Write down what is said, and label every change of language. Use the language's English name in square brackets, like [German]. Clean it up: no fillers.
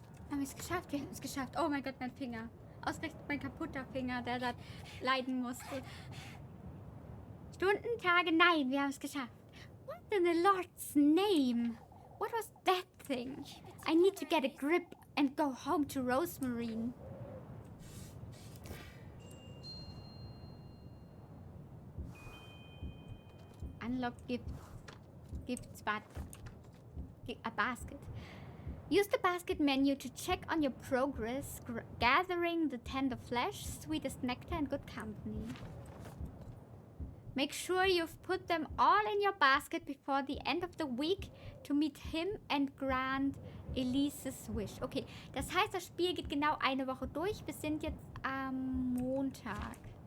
[German] Haben wir es geschafft? Wir haben es geschafft. Oh mein Gott, mein Finger. Ausgerechnet mein kaputter Finger, der da leiden musste. Stunden, Tage, nein, wir haben es geschafft. [English] What in the Lord's name? What was that thing? I need to get a grip and go home to Rosemary. Unlock gifts, but a basket. Use the basket menu to check on your progress, gathering the tender flesh, sweetest nectar, and good company. Make sure you've put them all in your basket before the end of the week to meet him and grant Elises wish. [German] Okay, das heißt, das Spiel geht genau eine Woche durch. Wir sind jetzt am Montag.